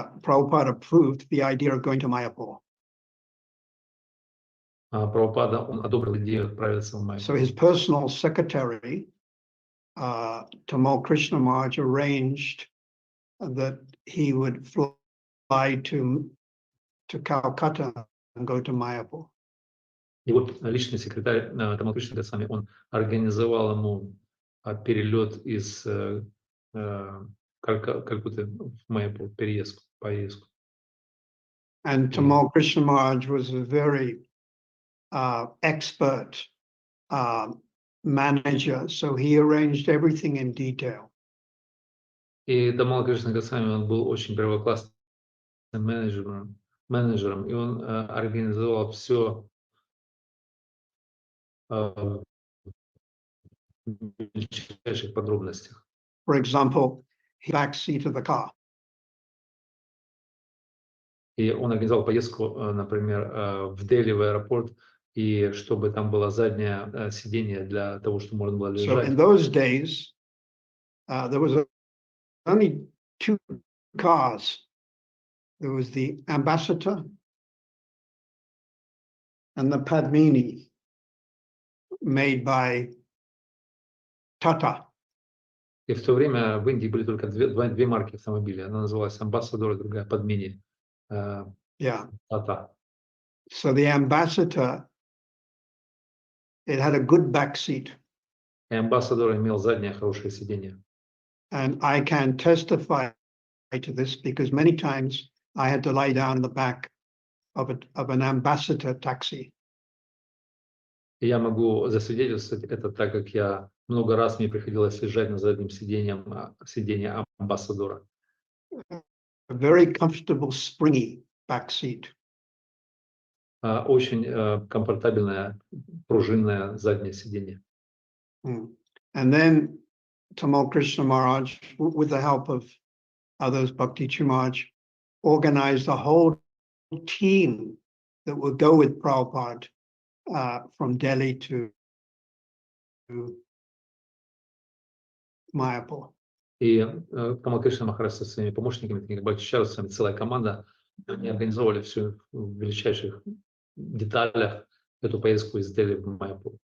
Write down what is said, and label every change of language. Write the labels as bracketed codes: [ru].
[en] Prabhupada approved the idea of going to Mayapur. [ru] Прабхупада, он одобрил идею отправиться в Майяпур. [en] So his personal secretary, Tamal Krishna Maharaj, arranged that he would fly to Calcutta and go to Mayapur. [ru] И вот личный секретарь Тамал Кришны Госвами, он организовал ему перелет из Калькутты в Майяпур, поездку. [en] And Tamal Krishna Maharaj was a very expert manager, so he arranged everything in detail. [ru] И Тамал Кришна Госвами, он был очень первоклассным менеджером, и он организовал все в величайших подробностях. [en] For example, the back seat of the car. [ru] И он организовал поездку, например, в Дели, в аэропорт, и чтобы там было заднее сиденье для того, чтобы можно было [en] So [ru] лежать. [en] in those days, there was only two cars. There was the Ambassador and the Padmini, made by Tata. [ru] И в то время в Индии были только две марки автомобилей. Одна называлась Ambassador, другая подмени [en] Yeah. Tata. So the Ambassador, it had a good back seat. [ru] И Ambassador имел заднее хорошее сиденье. [en] And I can testify to this because many times I had to lie down in the back of an Ambassador taxi. [ru] И я могу засвидетельствовать это, так как я много раз мне приходилось лежать на заднем сиденье Амбассадора. [en] A very comfortable, springy back seat. [ru] Очень комфортабельное пружинное заднее сиденье. [en] And then Tamal Krishna Maharaj, with the help of others, Bhakti Chumaj, organized a whole team that would go with Prabhupada from Delhi to Mayapur. [ru] И Тамал Кришна Махарадж со своими помощниками, такими как Бхактичарусами, целая команда, они организовали все в величайших деталях эту поездку из Дели в Майяпур.